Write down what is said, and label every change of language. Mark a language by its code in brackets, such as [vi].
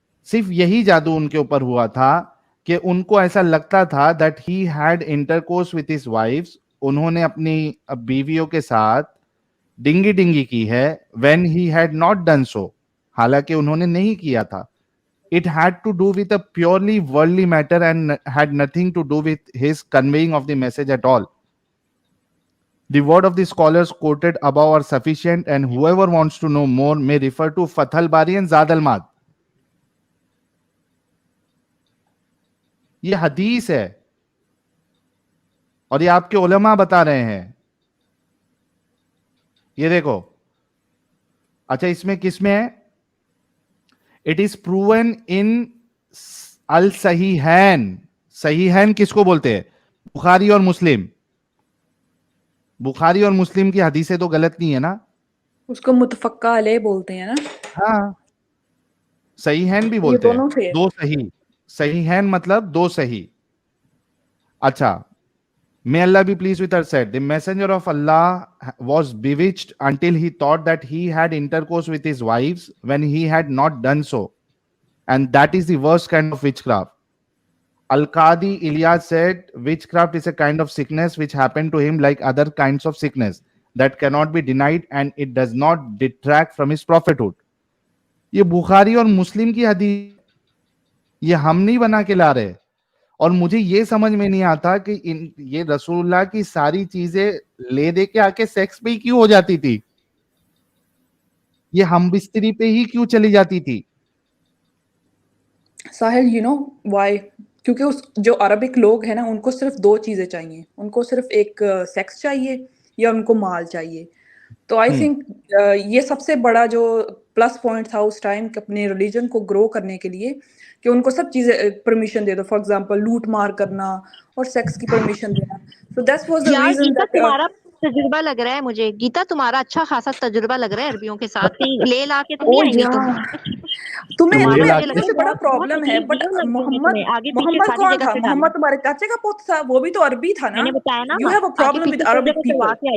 [ur] صرف یہی جادو ان کے اوپر ہوا تھا کہ ان کو ایسا لگتا تھا [en] that he had intercourse with his wives. [ur] انہوں نے اپنی بیویوں کے ساتھ ڈنگی ڈنگی کی ہے. [en] when he had not done so. [ur] حالانکہ انہوں نے نہیں کیا تھا. [en] it had to do with a purely worldly matter and had nothing to do with his conveying of the message at all. The word of the scholars quoted above are sufficient, and whoever wants to know more may refer to Fath al-Bari and Zad al-Ma'ad. [ur] یہ حدیث ہے اور یہ آپ کے علماء بتا رہے ہیں. یہ دیکھو. اچھا اس میں کس میں ہے؟ [en] It is proven in al-Sahihain. [ur] صحیحین کس کو بولتے ہیں؟ بخاری اور مسلم. بخاری اور مسلم کی حدیثیں تو غلط نہیں ہے نا؟ اس کو متفقہ علیہ بولتے ہیں نا. ہاں صحیحین بھی بولتے ہیں. دو صحیح. صحیحین مطلب دو صحیح. اچھا. [en] May Allah be pleased with her said, the messenger of Allah was bewitched until he thought that he had intercourse with his wives when he had not done so. And that is the worst kind of witchcraft. Al-Qadi Ilyas said, witchcraft is a kind of sickness which happened to him like other kinds of sickness that cannot be denied and it does not detract from his prophethood. [ur] یہ بخاری اور مسلم کی حدیث, یہ ہم نہیں بنا کے لا رہے. اور مجھے یہ سمجھ میں نہیں آتا کہ یہ رسول اللہ کی ساری چیزیں لے دے کے آ کے سیکس پہ ہی کیوں ہو جاتی تھی؟ یہ ہم بستری پہ ہی کیوں چلی جاتی تھی؟ [en] ساحل, why? [ur] کیونکہ جو عربک لوگ ہیں نا, ان کو صرف دو چیزیں چاہیے. ان کو صرف ایک سیکس چاہیے یا ان کو مال چاہیے. تو [en] I think [ur] یہ سب سے بڑا جو پلس پوائنٹ تھا اس ٹائم اپنے ریلیجن کو گرو کرنے کے لیے, کہ ان کو سب چیزیں permission they do. [en] for example [ur] لوٹ مار کرنا اور سیکس کی پرمیشن دینا. [en] So that was the reason that [ur] تمہارا تجربہ لگ رہا ہے مجھے. گیتا تمہارا اچھا خاصا تجربہ لگ رہا ہے عربیوں کے ساتھ. کہیں لے لا کے تو نہیں آئی تم. تمہیں سے بڑا پرابلم ہے. بٹ محمد کون تھا؟ محمد تمہارے چاچے کا پوت تھا, وہ بھی تو عربی تھا نا. [en] You have a problem with Arabic people.